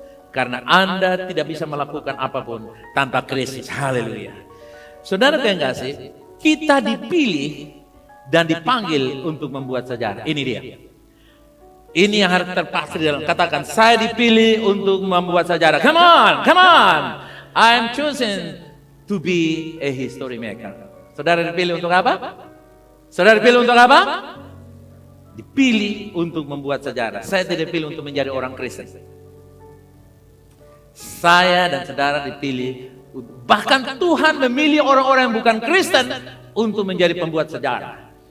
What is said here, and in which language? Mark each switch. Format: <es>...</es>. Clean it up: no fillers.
<id>Karena Anda tidak bisa melakukan apapun tanpa Kristus. Haleluya. Saudara yang kasih, kita dipilih dan dipanggil untuk membuat sejarah. Ini dia. Ini yang harus terpasti dalam, katakan, saya dipilih untuk membuat sejarah.</id> <en>Come on, come on. I'm chosen to be a history maker.</en> <id>Saudara dipilih untuk apa? Saudara dipilih untuk apa? Dipilih untuk membuat sejarah. Saya tidak dipilih untuk menjadi orang Kristen. Saya dan saudara dipilih, bahkan Tuhan memilih orang-orang yang bukan Kristen untuk menjadi pembuat sejarah.</id>